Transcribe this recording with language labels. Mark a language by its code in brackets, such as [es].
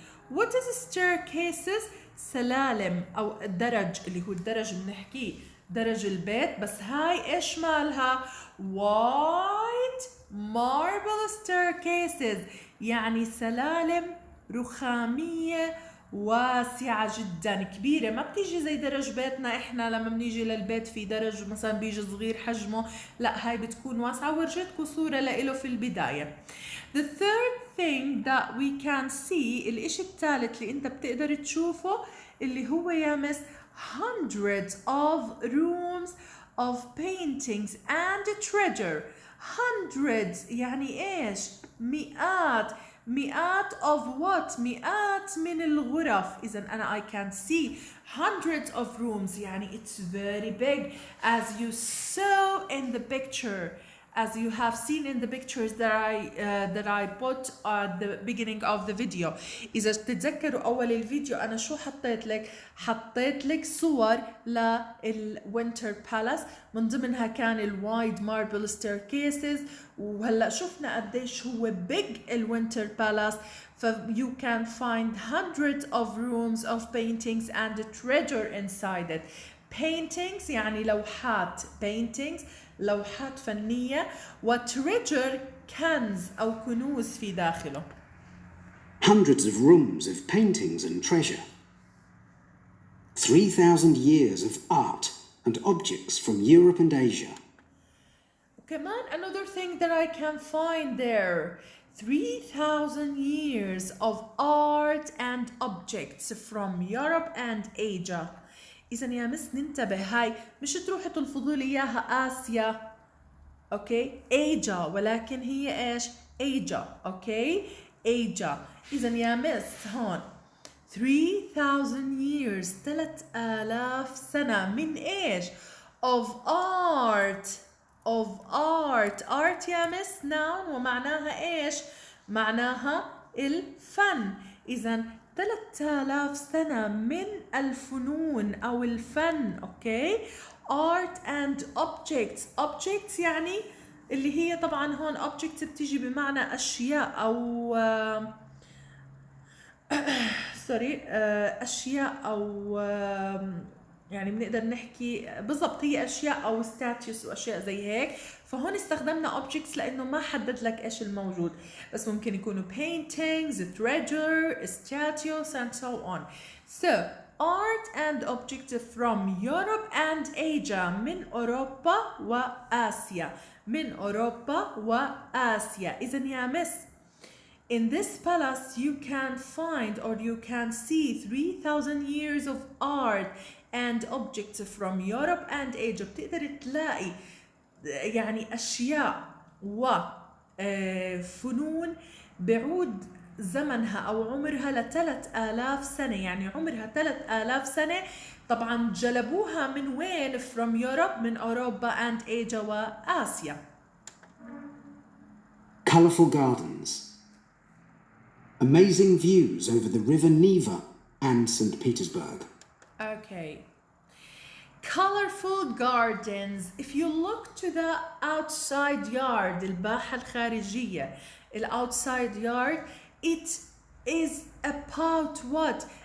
[en] what is staircases؟ [ar] سلالم او الدرج اللي هو الدرج بنحكيه درج البيت بس هاي ايش مالها؟ [en] white marble staircases [ar] يعني سلالم رخامية واسعة جدا كبيرة ما بتيجي زي درج بيتنا احنا لما بنيجي للبيت في درج مثلا بيجي صغير حجمه لا هاي بتكون واسعة. ورجيتكم صورة لإله في البداية. [en] the third thing that we can see [ar] الاشي الثالث اللي انت بتقدر تشوفه اللي هو يا مس [en] hundreds of rooms of paintings and treasure. hundreds [ar] يعني ايش؟ مئات مئات [en] of what؟ [ar] مئات من الغرف. إذا أنا [en] I can see hundreds of rooms. يعني it's very big as you saw in the picture. As you have seen in the pictures that I put at the beginning of the video. [ar] إذا تتذكروا أول الفيديو أنا شو حطيت لك؟ حطيت لك صور للوينتر بالاس، من ضمنها كان الوايد ماربل [en] staircases، [ar] وهلا شفنا قديش هو big الوينتر بالاس. [en] ف you can find hundreds of rooms of paintings and treasure inside it. [ar] paintings يعني لوحات، paintings لوحات فنية، وتريجر كنز أو كنوز في داخله. [en] Hundreds of rooms of paintings and treasure. 3,000 years of art and objects from Europe and Asia. كمان another thing that I can find there. 3,000 years of art and objects from Europe and Asia. [ar] إذا يا مس ننتبه، هاي مش تروحي تلفظوا لي إياها آسيا، أوكي؟ إيجا، ولكن هي إيش؟ إيجا، أوكي؟ إيجا. إذا يا مس هون [en] 3,000 years [ar] 3,000 سنة من إيش؟ [en] of art. of art [ar] يا مس noun ومعناها إيش؟ معناها الفن. إذا 3,000 سنة من الفنون أو الفن، أوكي؟ [en] art and objects [ar] يعني اللي هي طبعا هون objects بتيجي بمعنى أشياء أو سوري أشياء أو يعني بنقدر نحكي بالضبط هي أشياء أو statues وأشياء زي هيك. فهون استخدمنا objects لأنه ما حدد لك إيش الموجود، بس ممكن يكونوا [en] paintings, treasure, statues and so on. So art and objects from Europe and Asia. [ar] من أوروبا وآسيا. من أوروبا وآسيا. إذا يا مس [en] in this palace you can find or you can see 3,000 years of art and objects from Europe and Asia. [ar] بتقدر تلاقي يعني أشياء وفنون بعود زمنها أو عمرها ل3,000 سنة، يعني عمرها 3,000 سنة. طبعا جلبوها من وين؟ [en] from Europe، [ar] من أوروبا [en] and Asia [ar] وآسيا. [en] Colourful gardens. Amazing views over the river Neva and St. Petersburg. Okay. Colorful gardens. If you look to the outside yard, [ar] الباحة الخارجية، [en] outside yard, it is about what?